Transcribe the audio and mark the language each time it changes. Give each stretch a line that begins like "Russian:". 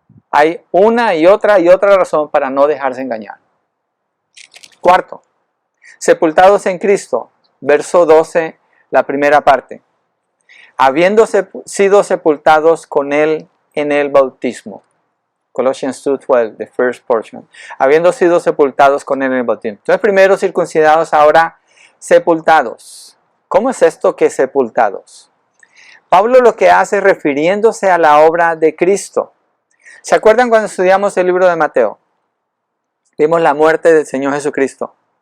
Spanish: Hay una y otra razón para no dejarse engañar. Cuarto, sepultados en Cristo, verso 12, la primera parte. Habiendo sido sepultados con Él en el bautismo.
English: Colossians 2:12, the first portion.
Spanish: Habiendo sido sepultados con Él en el bautismo. Entonces, primero circuncidados, ahora sepultados. ¿Cómo es esto que sepultados? Pablo lo que hace refiriéndose a la obra de Cristo. ¿Se acuerdan cuando estudiamos el libro de Mateo? Vimos la muerte del Señor Jesucristo.